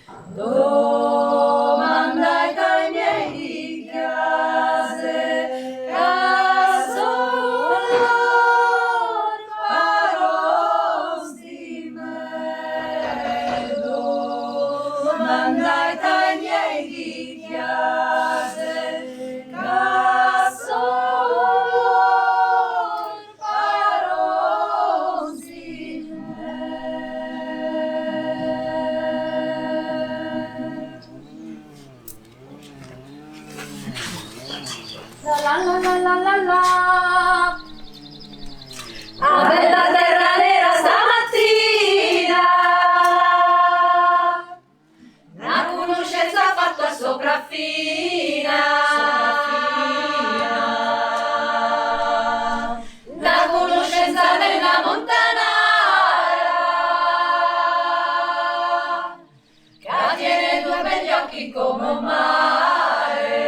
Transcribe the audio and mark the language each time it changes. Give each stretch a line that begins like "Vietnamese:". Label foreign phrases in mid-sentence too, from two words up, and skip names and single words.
Friulian: Domandai ai miei di chiase, ca son lor parons di me. Domandai ai miei di chiase, ca son lor parons di me. La la la la la la la.
Italian: A bella terra nera stamattina, una conoscenza fatta sopraffina, una conoscenza nella montanara, che tiene due begli occhi come un mare.